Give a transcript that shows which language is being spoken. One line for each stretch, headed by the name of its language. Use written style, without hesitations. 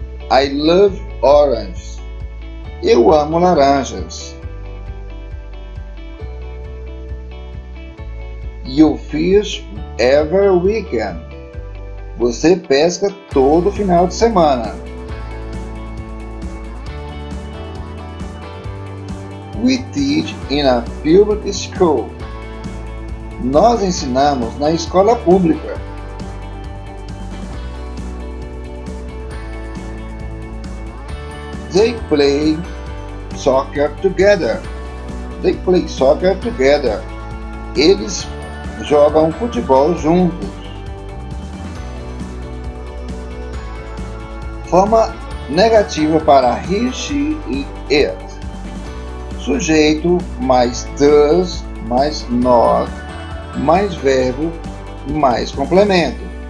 English: I love oranges.
Portuguese: Eu amo laranjas.
English: You fish every weekend.
Portuguese: Você pesca todo final de semana.
English: We teach in a public school.
Portuguese: Nós ensinamos na escola pública.
English: They play soccer together. They play soccer together.
Portuguese: Eles jogam futebol juntos. Forma negativa para he, she e it. Sujeito mais does, mais not, mais verbo, mais complemento.